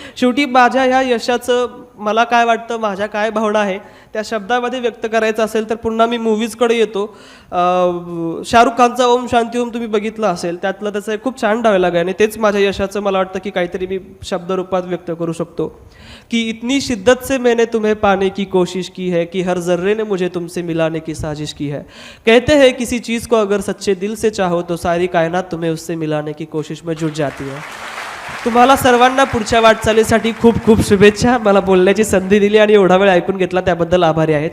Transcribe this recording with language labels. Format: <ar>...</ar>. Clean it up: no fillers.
<mr>शेवटी माझ्या ह्या यशाचं मला काय वाटतं, माझ्या काय भावना आहे त्या शब्दामध्ये व्यक्त करायचं असेल तर पुन्हा मी मूव्हीजकडे येतो. शाहरुख खानचा ओम शांती ओम तुम्ही बघितलं असेल, त्यातलं त्याचं एक खूप छान डायलॉग आहे आणि तेच माझ्या यशाचं मला वाटतं की काहीतरी मी शब्दरूपात व्यक्त करू शकतो.</mr> <hi>कि इतनी शिद्दत से मैंने तुम्हें पाने की कोशिश की है कि हर जर्रे ने मुझे तुमसे मिलाने की साजिश की है. कहते हैं किसी चीज़ को अगर सच्चे दिल से चाहो तो सारी कायनात तुम्हें उससे मिलाने की कोशिश में जुट जाती है.</hi> <mr>तुम्हाला सर्वांना पुढच्या वाटचालीसाठी खूप खूप शुभेच्छा. मला बोलण्याची संधी दिली आणि एवढा वेळ ऐकून घेतला त्याबद्दल आभारी आहे.</mr>